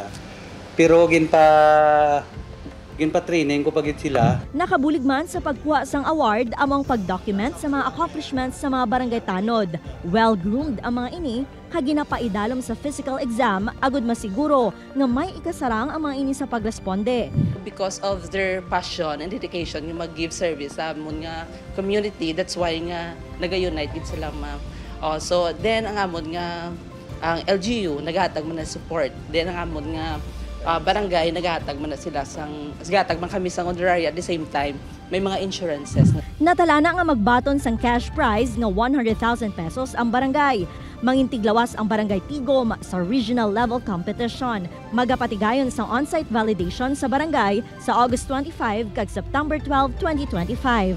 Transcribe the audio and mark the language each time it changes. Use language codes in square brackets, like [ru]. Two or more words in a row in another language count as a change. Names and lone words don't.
[hil] Pero training ko pagit sila. Nakabulig man sa pagkuha sang award among pag-document sa mga accomplishments sa mga barangay tanod. Well-groomed ang mga ini, kaginapaidalom sa physical exam, agud masiguro nga may ikasarang ang mga ini sa pagresponde. [en] Because of their passion and dedication [hil] yung mag-give service sa amon nga community, [en] that's why [hil] nga nag-unite gid sila ma'am. So then ang amon nga ang LGU naghatag man na support. Then ang amon nga barangay naghatag man na sila naghatag man kami sang honorary [en] at the same time [hil] may mga insurances. Natalana nga magbaton sang cash prize nga 100,000 pesos ang barangay. Mangintiglawas ang barangay Tigom sa regional level competition. Magapatigayon sang on-site validation sa barangay sa August 25 kag September 12, 2025.